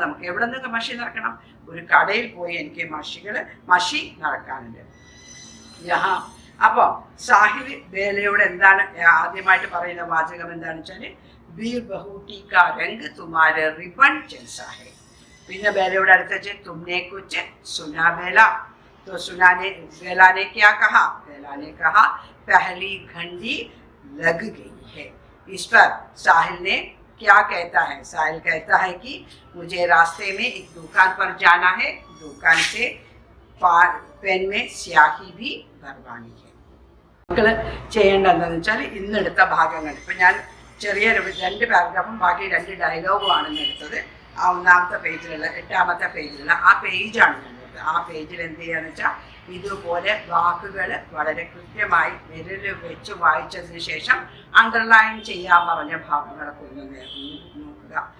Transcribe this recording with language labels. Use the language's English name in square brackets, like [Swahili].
[Malayalam] നമുക്ക് എവിടെ നിന്നൊക്കെ മഷി നിറക്കണം? ഒരു കടയിൽ പോയി എനിക്ക് മഷി നിറക്കാനുണ്ട്. അപ്പൊ സാഹിൽ ബേലയോട് എന്താണ് ആദ്യമായിട്ട് പറയുന്ന വാചകം? എന്താണെന്ന് വെച്ചാല് [Hindi] വീർ ബഹൂട്ടി കാ രംഗ് തുമാരെ റിബൺ ജൈസാ ഹെ. [Malayalam] പിന്നെ ബേലയോട് അടുത്ത വെച്ച് [Hindi] തുമ്നെ കുച്ച് സുനാ ബേല. तो बेला ने क्या कहा? बेला ने कहा पहली घंटी लग गई है. इस पर साहिल ने क्या कहता है? साहिल कहता है कि मुझे रास्ते में एक दुकान पर जाना है, दुकान से पेन में स्याही भी भरवानी है. [Malayalam] മക്കൾ ചെയ്യേണ്ടത് എന്താണെന്ന് വെച്ചാൽ ഇന്നെടുത്ത ഭാഗങ്ങൾ ഇപ്പം ഞാൻ ചെറിയ 2 പാരഗ്രാഫും ബാക്കി 2 ഡയലോഗുമാണ് ഇന്ന് എടുത്തത്. ആ 1ാമത്തെ പേജിലുള്ള 8ാമത്തെ പേജിലുള്ള ആ പേജാണ് ഞാൻ എടുത്തത്. ആ പേജിൽ എന്ത് ചെയ്യുകയെന്ന് വെച്ചാൽ ഇതുപോലെ വാക്കുകൾ വളരെ കൃത്യമായി വിരൽ വെച്ച് വായിച്ചതിന് ശേഷം അണ്ടർലൈൻ ചെയ്യാൻ പറഞ്ഞ ഭാഗങ്ങളൊക്കെ ഒന്ന് നോക്കുക.